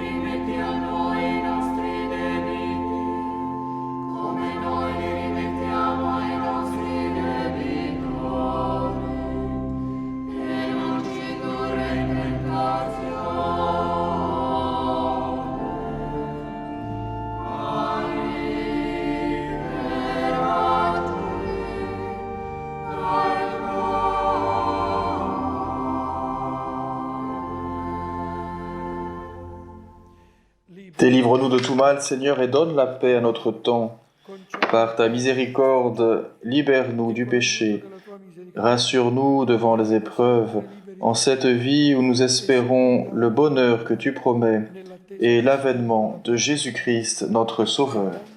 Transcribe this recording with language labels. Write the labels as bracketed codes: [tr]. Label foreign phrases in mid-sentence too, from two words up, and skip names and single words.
[it] rimetti a noi i nostri debiti, come noi li rimettiamo ai nostri debitori, e non ci indurre in tentazione, ma liberati dal male. [fr] Délivre-nous de tout mal, Seigneur, et donne la paix à notre temps. Par ta miséricorde, libère-nous du péché. Rassure-nous devant les épreuves, en cette vie où nous espérons le bonheur que tu promets et l'avènement de Jésus-Christ, notre Sauveur.